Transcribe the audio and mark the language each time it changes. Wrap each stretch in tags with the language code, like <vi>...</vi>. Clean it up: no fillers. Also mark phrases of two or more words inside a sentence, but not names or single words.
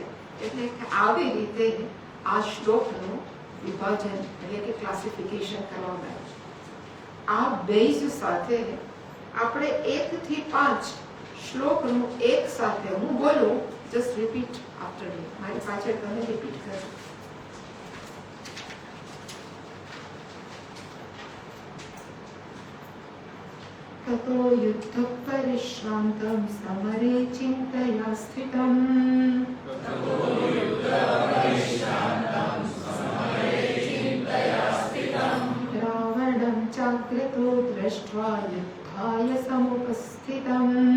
<gu>એટલે આવી રીતે આ શ્લોકનું વિભાજન એટલે કે ક્લાસિફિકેશન કરવામાં આવ્યું છે. આ બેઝ સાથે આપણે 1 થી 5 શ્લોકનું એક સાથે હું બોલું,</gu> <en>just repeat after me,</en> <gu>મારી પાછળ તમે રિપીટ કરો.</gu> <sa>ततो युद्ध परिश्रान्तं समरे चिन्तया स्थितं रावणं चाग्रतो दृष्ट्वा युद्धाय समुपस्थितम्</sa>